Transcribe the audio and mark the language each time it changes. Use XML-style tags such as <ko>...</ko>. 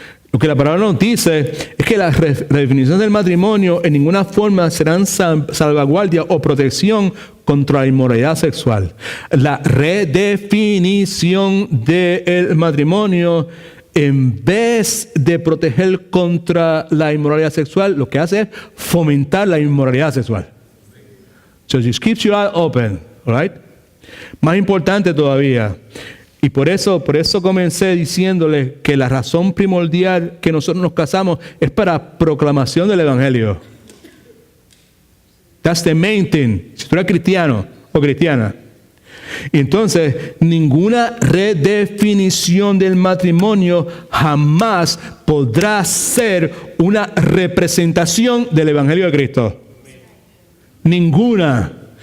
<es>Lo que la palabra nos dice es que las redefiniciones del matrimonio en ninguna forma serán salvaguardia o protección contra la inmoralidad sexual. La redefinición del matrimonio, en vez de proteger contra la inmoralidad sexual, lo que hace es fomentar la inmoralidad sexual.</es> <en>So it keeps your eye open, all right?</en> <es>Más importante todavía, y por eso comencé diciéndole que la razón primordial que nosotros nos casamos es para proclamación del Evangelio.</es> <en>That's the main thing.</en> <es>Si tú eres cristiano o cristiana. Y entonces, ninguna redefinición del matrimonio jamás podrá ser una representación del Evangelio de Cristo. Ninguna.</es>